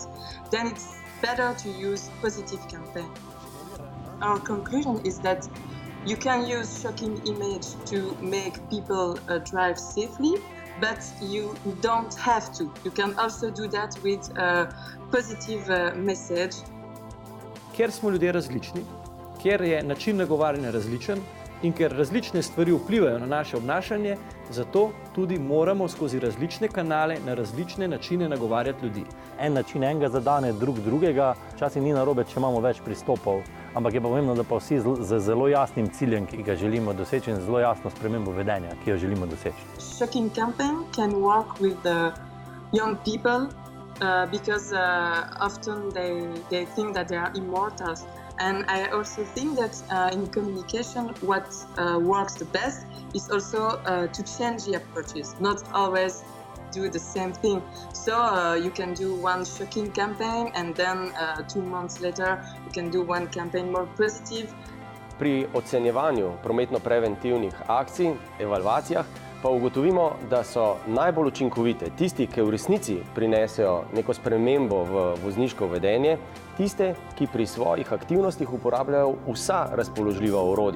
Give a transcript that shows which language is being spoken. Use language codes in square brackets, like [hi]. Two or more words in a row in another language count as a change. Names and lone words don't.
[en] Then it's better to use positive campaign. Our conclusion is that you can use shocking image to make people drive safely, but you don't have to. You can also do that with a positive message. [sl] Ker smo ljudje različni, ker je način nagovarjanja različen in ker različne stvari vplivajo na naše obnašanje, zato tudi moramo skozi različne kanale na različne načine nagovarjati ljudi. En način enega zadane drugega, včasih ni narobe, če imamo več pristopov, ampak je pa pomembno, da pa vsi z zelo jasnim ciljem, ki ga želimo doseči, in zelo jasno spremembo vedenja, ki jo želimo doseči. [en] Shocking campaign can work with the young people because often they think that they are immortals. And I also think that in communication, what works the best is also to change the approaches, not always do the same thing. So you can do one shocking campaign and then 2 months later you can do one campaign more positive. [sl] Pri ocenjevanju prometno-preventivnih akcij, evalvacijah, pa ugotovimo, da so najbolj učinkovite tisti, ki v resnici prinesejo neko spremembo v vozniško vedenje, tiste, ki pri svojih aktivnostih uporabljajo vsa razpoložljiva orodja.